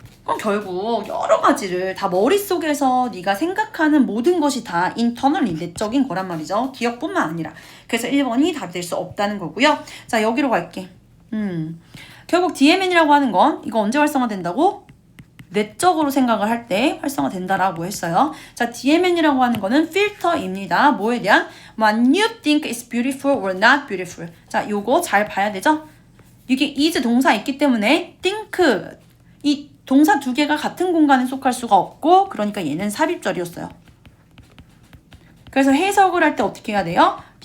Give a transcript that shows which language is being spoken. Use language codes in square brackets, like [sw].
[ko] 그럼 결국 여러 가지를 다 머릿속에서 네가 생각하는 모든 것이 다 internally 내적인 거란 말이죠. 기억뿐만 아니라. 그래서 1번이 답이 될 수 없다는 거고요. 자, 여기로 갈게. 결국 DMN이라고 하는 건 이거 언제 활성화된다고? 내적으로 생각을 할 때 활성화된다라고 했어요. 자, DMN이라고 하는 거는 필터입니다. 뭐에 대한? [en] What you think is beautiful or not beautiful. [ko] 자, 요거 잘 봐야 되죠? 이게 is 동사 있기 때문에 think 이 동사 두 개가 같은 공간에 속할 수가 없고 그러니까 얘는 삽입절이었어요. 그래서 해석을 할 때 어떻게 해야 돼요?